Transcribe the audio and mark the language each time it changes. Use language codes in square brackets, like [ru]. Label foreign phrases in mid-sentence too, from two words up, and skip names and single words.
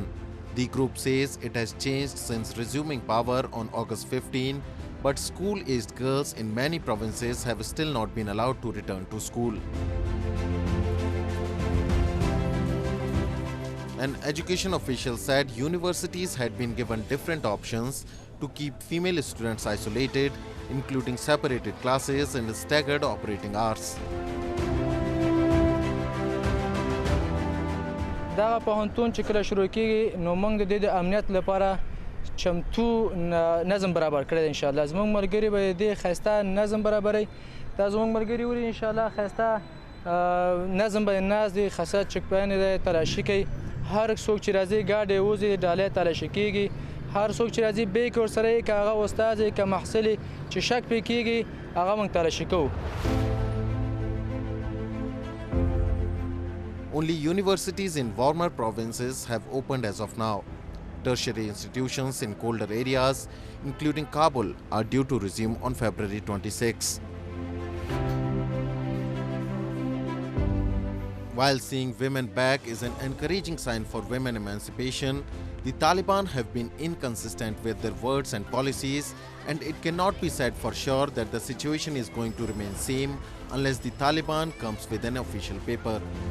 [en] The group says it has changed since resuming power on August 15, but school-aged girls in many provinces have still not been allowed to return to school. An education official said universities had been given different options to keep female students isolated, including separated classes and staggered operating hours. [ps] دا پوهنتون چې کله شروع کېږي نو موږ د دې د امنیت لپاره چمتو نظم برابر کړی دی انشاءالله. زموږ ملګري به د دې ښایسته نظم برابروي. دا زموږ ملګري ولي انشاءالله ښایسته نظم به ناست دی، ښایسته [en] check point [ps] دی، تلاشي کوي. هر څوک چې راځي ګاډی وځي ډالۍ تلاشي کېږي. هر څوک چې راځي به کې ورسره یې که هغه استاد یې که محصل یې چې شک پرې کېږي هغه موږ تلاشي کوو. [en] Only universities in warmer provinces have opened as of now. Tertiary institutions in colder areas, including Kabul, are due to resume on February 26. While seeing women back is an encouraging sign for women emancipation, the Taliban have been inconsistent with their words and policies, and it cannot be said for sure that the situation is going to remain same unless the Taliban comes with an official paper.